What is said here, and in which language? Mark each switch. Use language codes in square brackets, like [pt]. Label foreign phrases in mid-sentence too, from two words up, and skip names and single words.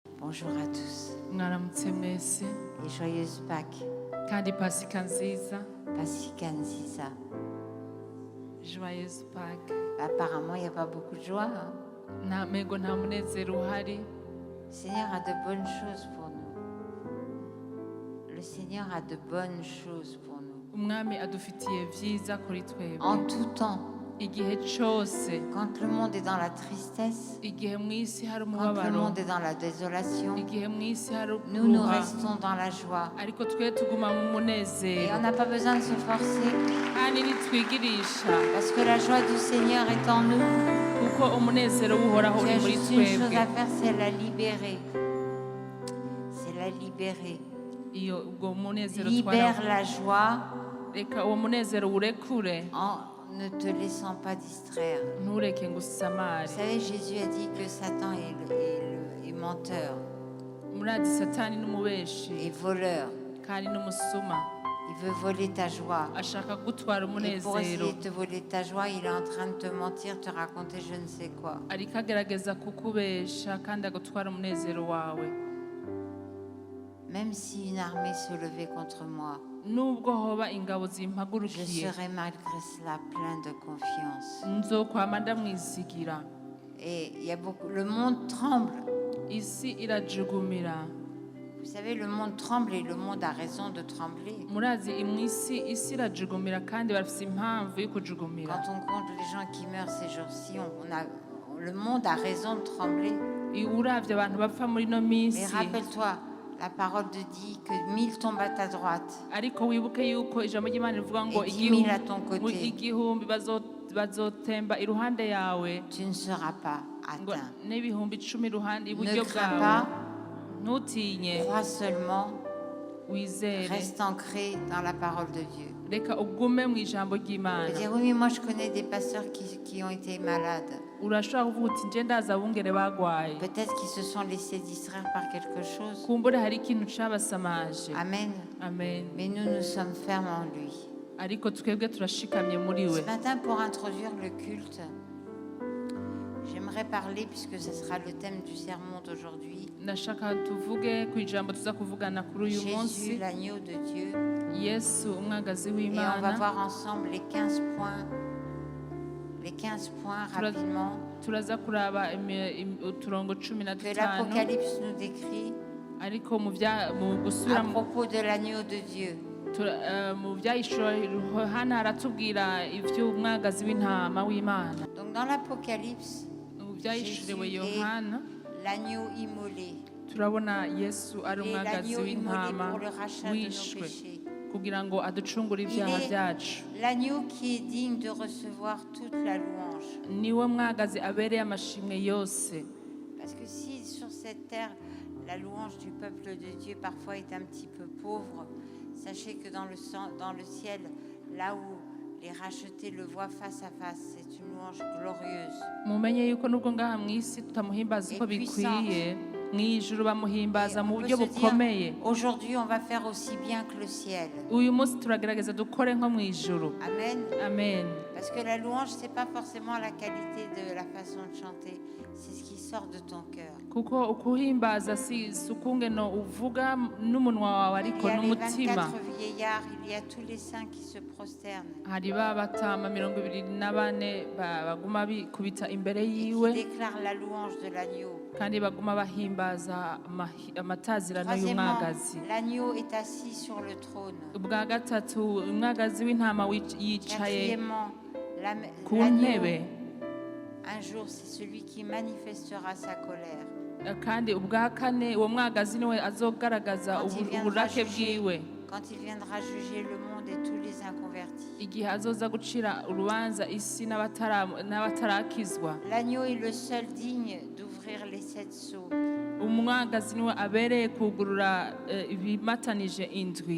[fr] Bonjour à tous [rn] mwaramutse mwese [fr] et joyeuse Pâques, [rn] kandi pasika nziza. Pasika Nziza. [fr] Joyeuse Pâques. Apparemment, il n'y a pas beaucoup de joie. Hein? [rn] Nta mego nta munezero uhari. [fr] Le Seigneur a de bonnes choses pour nous. Le Seigneur a de bonnes choses pour nous. [rn] Umwami adufitiye vyiza kuri twebwe [fr] En tout temps, [rn] igihe cyose. [fr] quand le monde est dans la tristesse, [rn] Igihe mwisi hari [fr] quand le [rn] umubabaro, [fr] monde est dans la désolation, [rn] igihe mwisi hari [fr] nous [rn] ukuruha, [fr] restons dans la joie. [rn] ariko twe tuguma mu [fr] Et [rn] munezero [fr] on n'a pas besoin de se forcer [rn] kandi nitwigirisha [fr] parce que la joie du Seigneur est en nous. [rn] kuko umunezero w'uhoraho [fr] Il y [rn] uri [fr] a [rn] muri [fr] juste une chose [rn] twebwe. [fr] à faire, c'est la libérer. C'est la libérer. [rn] Iyo ubwo munezero [fr] Libère la joie [rn] reka uwo munezero urekure, [fr] en ne te laissant pas distraire. [rn] ntureke ngo usamare. [fr] Vous savez, Jésus a dit que Satan est menteur [rn] Murazi satani n'umubeshi [fr] et voleur. [rn] kandi n'umusuma, [fr] Il veut voler ta joie. [rn] ashaka gutwara [fr] Et pour [rn] umunezero, [fr] essayer de te voler ta joie, il est en train de te mentir, te raconter je ne sais quoi. [rn] ariko agerageza kukubesha kandi agutwara umunezero wawe. [fr] Même si une armée se levait contre moi, [rn] Nubwo hoba ingabo [fr] je [rn] zimpagurukiye, [fr] serai malgré cela plein de confiance. [rn] nzokwama ndamwizigira. [fr] Et il y a beaucoup. Le monde tremble. [rn] Isi irajugumira. [fr] Vous savez, le monde tremble et le monde a raison de trembler. [rn] Murazi imwisi isi irajugumira kandi bafite impamvu yo kujugumira. [fr] Quand on compte les gens qui meurent ces jours-ci, le monde a raison de trembler. [rn] Uravye abantu bapfa muri no [fr] Mais [rn] minsi, [fr] rappelle-toi, la parole te dit que 1000 tombent à ta droite [rn] ariko wibuke yuko ijambo ry'Imana rivuga ngo [fr] et 10 000 à ton côté. [rn] igihumbi bazotemba iruhande yawe, [fr] Tu ne seras pas [rn] ngo [fr] atteint. [rn] n'ibihumbi 10 iruhande [fr] Ne [rn] iburyo [fr] crains [rn] bwawe. [fr] pas, [rn] Ntutinye, [fr] crois seulement, [rn] wizere, [fr] reste ancré dans la parole de Dieu. [rn] reka ugume mu ijambo [fr] Je [rn] ry'Imana. [fr] veux dire, oui, mais moi je connais des pasteurs qui ont été malades. [rn] Urashobora kuvuga uti nje ndazi abungere bagwaye, [fr] Peut-être qu'ils se sont laissés distraire par quelque chose. [rn] kumbure hari ikintu cabasamaje. Amen. Amen. [fr] Mais nous sommes fermes en lui. [rn] Ariko twebwe turashikamye muri we. [fr] Ce matin, pour introduire le culte, j'aimerais parler, puisque ce sera le thème du sermon d'aujourd'hui, [rn] Ndashaka tuvuge ku ijambo tuza kuvugana kuri uyu Jésus, munsi, [fr] l'agneau de Dieu. [rn] Yesu umwagazi [fr] Et on va [rn] w'Imana. [fr] voir ensemble les 15 points. Les 15 points rapidement [rn] Turaza kuraba uturongo 15 [fr] que l'Apocalypse nous décrit [rn] ariko mu [fr] à [rn] gusubira [fr] propos de l'agneau de Dieu. [rn] mu byahishura hano haratubwira iby'umwagazi w'intama w'Imana. [fr] Donc dans l'Apocalypse, [rn] Mu byahishuriwe [fr] Jésus est Yohana l'agneau immolé. [rn] turabona Yesu ari [fr] Et [rn] umwagazi [fr] l'agneau immolé [rn] w'intama [fr] pour le rachat de nos [rn] wishwe [fr] péchés. [rn] kugira ngo aducungure [fr] Il [rn] ibyaha [fr] est [rn] byacu. [fr] l'agneau qui est digne de recevoir toute la louange. [rn] Niwe mwagazi abereye amashimwe yose. [fr] Parce que si sur cette terre, la louange du peuple de Dieu parfois est un petit peu pauvre, sachez que dans le ciel, là où les rachetés le voient face à face, c'est une louange glorieuse. [rn] Mumenye yuko nubwo ngaha mu isi tutamuhimbaza uko bikwiye, mu ijuru bamuhimbaza mu buryo bukomeye. [fr] Aujourd'hui, on va faire aussi bien que le ciel. [rn] Uyu munsi turagerageza dukore nko mu ijuru. Amen. Amen. [fr] Parce que la louange, c'est pas forcément la qualité de la façon de chanter, c'est ce qui sort de ton cœur. [rn] Kuko ukuhimbaza si ukungeno uvuga n'umunwa wawe [fr] Il [rn] ariko [fr] y a les [rn] n'umutima. [fr] 24 vieillards, il y a tous les saints qui se prosternent, [rn] Hari ba batama 24 baguma bikubita imbere [fr] et qui [rn] yiwe [fr] déclarent la louange de l'agneau. [rn] kandi baguma bahimbaza amatazirano [fr] Troisièmement, [rn] y'umwagazi. [fr] l'agneau est assis sur le trône. [rn] Ubwa gatatu umwagazi w'intama yicaye [fr] Quatrièmement, [rn] ku [fr] l'agneau, [rn] ntebe. [fr] un jour, c'est celui qui manifestera sa colère. [rn] Kandi ubwa kane uwo mwagazi niwe azogaragaza [fr] Quand il viendra [rn] uburake [fr] juger- [rn] bwiwe [fr] Quand il viendra juger le monde et tous les inconvertis. [rn] igihe azoza gucira urubanza isi n'abatarakizwa. [fr] L'agneau est le seul digne d'ouvrir les 7 sceaux. [rn] Umwagazi niwe abereye kugurura ibimatanije indwi.